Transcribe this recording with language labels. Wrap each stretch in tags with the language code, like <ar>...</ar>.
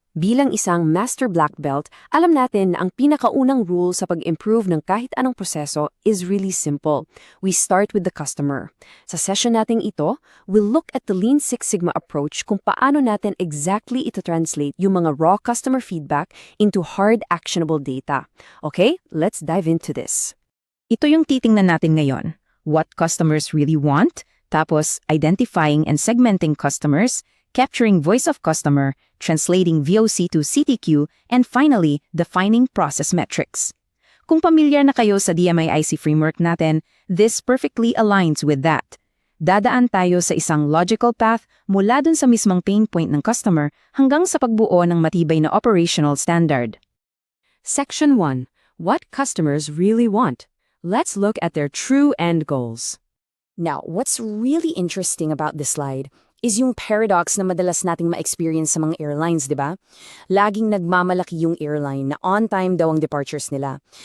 <tl>Bilang isang master black belt, alam natin na ang pinakaunang rule sa pag-improve ng kahit anong proseso</tl> <en>is really simple. We start with the customer.</en> <tl>Sa session nating ito,</tl> <en>we'll look at the Lean Six Sigma approach</en> <tl>kung paano natin exactly ito-translate yung mga</tl> <en>raw customer feedback into hard actionable data. Okay, let's dive into this.</en> <tl>Ito yung titingnan natin ngayon.</tl> <en>What customers really want, tapos identifying and segmenting customers, capturing voice of customer, translating VOC to CTQ, and finally, defining process metrics.</en> <tl>Kung pamilyar na kayo sa DMAIC framework natin,</tl> <en>this perfectly aligns with that.</en> <tl>Dadaan tayo sa isang logical path mula dun sa mismong pain point ng customer hanggang sa pagbuo ng matibay na operational standard.</tl> <en>Section 1. What customers really want. Let's look at their true end goals. Now, what's really interesting about this slide is</en> <tl>yung paradox na madalas nating ma-experience sa mga airlines, di ba? Laging nagmamalaki yung airline na on-time daw ang departures nila.</tl>